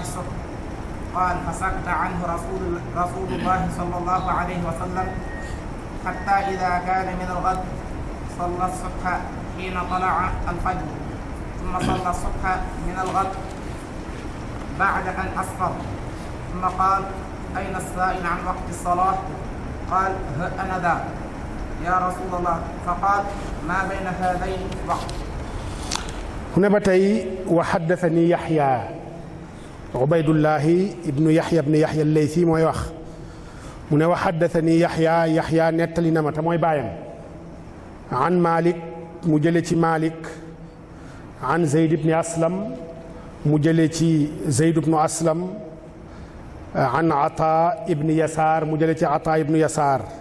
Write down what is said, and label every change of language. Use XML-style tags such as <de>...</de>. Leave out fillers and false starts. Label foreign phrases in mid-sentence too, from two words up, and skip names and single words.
<ar>الصبح قال فسكت عنه رسول الله صلى الله عليه وسلم حتى إذا كان من الغد صلى الصبح حين طلع الفجر ثم صلى الصبح من الغد بعد أن أسفر ثم قال أين السائل عن وقت الصلاة قال ها أنا ذا يا رسول الله فقال ما بين هذين وقت هنا بتي وحدثني يحيى</ar> <wo>Ubaydullah ibnu Yahya al-Laythi mooy wax mu ne</wo> <ar>وحدثني يحيى</ar> <wo>nettali na ma te mooy baayam an Malik mu jële ci Malik an Zayd ibn Aslam mu jële ci Zayd ibn Aslam an Ata ibn Yasar mu jële ci Ata ibn Yasar</wo>